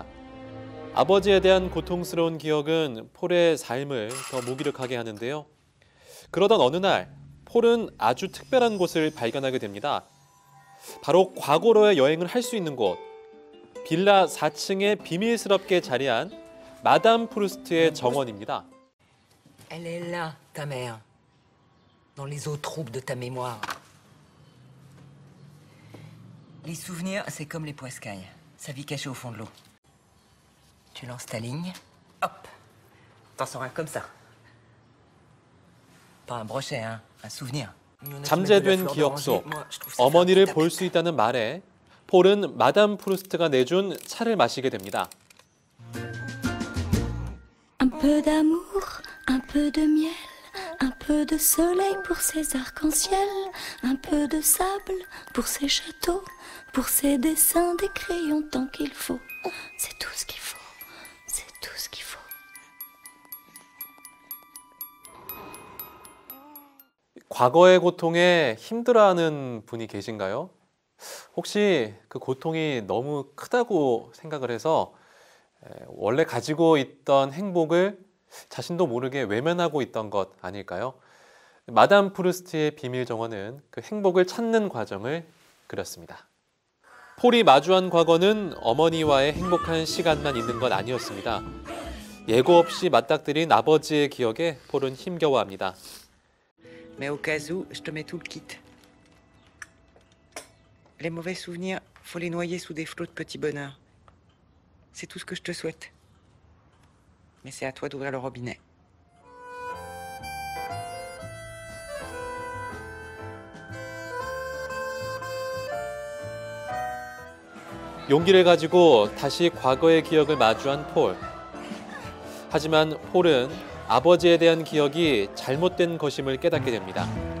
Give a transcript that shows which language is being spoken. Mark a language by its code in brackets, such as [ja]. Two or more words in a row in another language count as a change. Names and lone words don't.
[ko] 아버지에 대한 고통스러운 기억은 폴의 삶을 더 무기력하게 하는데요. 그러던 어느 날 폴은 아주 특별한 곳을 발견하게 됩니다. 바로 과거로의 여행을 할 수 있는 곳, 빌라 4층에 비밀스럽게 자리한 마담 프루스트의 정원입니다. [fr] Elle est là, ta mère, dans les eaux troubles de ta mémoire. Les souvenirs, c'est comme les poiscailles. Ça vit caché au fond de l'eau. Tu lances ta ligne, hop, t'en sors un comme ça. Pas un brochet, hein, un souvenir. [ko] 잠재된 기억 속 어머니를 볼 수 있다는 말에 폴은 마담 프루스트가 내준 차를 마시게 됩니다. [fr] Un peu d'amour, un peu de miel, un peu de soleil pour ces arcs-en-ciel, un peu de sable pour ces châteaux, pour ces dessins des crayons tant qu'il faut. C'est tout ce qu'il faut. C'est tout ce qu'il faut. [ko] 과거의 고통에 힘들어하는 분이 계신가요? 혹시 그 고통이 너무 크다고 생각을 해서 원래 가지고 있던 행복을 자신도 모르게 외면하고 있던 것 아닐까요? 마담 프루스트의 비밀 정원은 그 행복을 찾는 과정을 그렸습니다. 폴이 마주한 과거는 어머니와의 행복한 시간만 있는 건 아니었습니다. 예고 없이 맞닥뜨린 아버지의 기억에 폴은 힘겨워합니다. [fr] Mais au cas où, je te mets tout le kit. Les mauvais souvenirs, faut les noyer sous des flots de petits bonheurs. C'est tout ce que je te souhaite. Mais c'est à toi d'ouvrir le robinet. [ko] 용기를 가지고 다시 과거의 기억을 마주한 폴. 하지만 폴은 아버지에 대한 기억이 잘못된 것임을 깨닫게 됩니다.